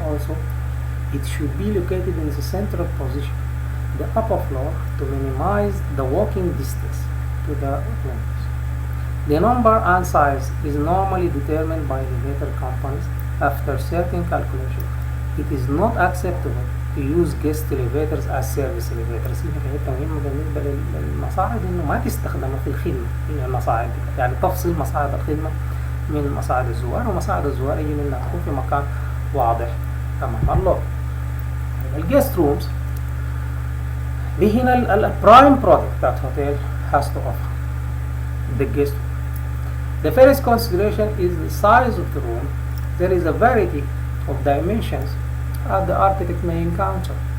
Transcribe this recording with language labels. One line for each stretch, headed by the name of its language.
English: Also, it should be located in the central position, the upper floor, to minimize the walking distance to the rooms. The number and size is normally determined by elevator companies after certain calculations. It is not acceptable to use guest elevators as service elevators.
Arabic: هي مهمة بالنسبة للمصاعد إنه ما تستخدمها في الخدمة، هي المصاعد يعني تفصل مصاعد الخدمة من مصاعد الزوار، ومصاعد الزوار يجي منها تكون في مكان واضح تمام. الله الجيست رومز دي هنا البرايم برودكت
English: that hotel has to offer the guest room. The first consideration is the size of the room. There is a variety of dimensions as the architect may encounter.